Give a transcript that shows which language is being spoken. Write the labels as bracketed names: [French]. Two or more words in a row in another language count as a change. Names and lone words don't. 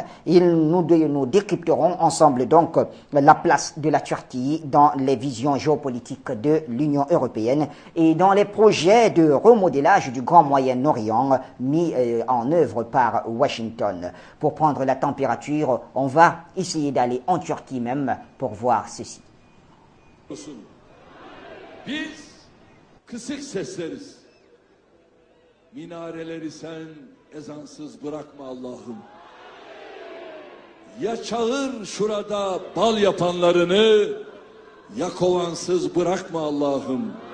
[French] Nous décrypterons ensemble donc la place de la Turquie dans les visions géopolitiques de l'Union européenne et dans les projets de remodélage du Grand Moyen-Orient mis en œuvre par Washington. Pour prendre la température, on va essayer d'aller en Turquie même pour voir ceci. [Turkish] Biz kısık sesleriz. Minareleri sen ezansız bırakma Allah'ım. Ya çağır şurada bal yapanlarını, ya kovansız bırakma Allah'ım.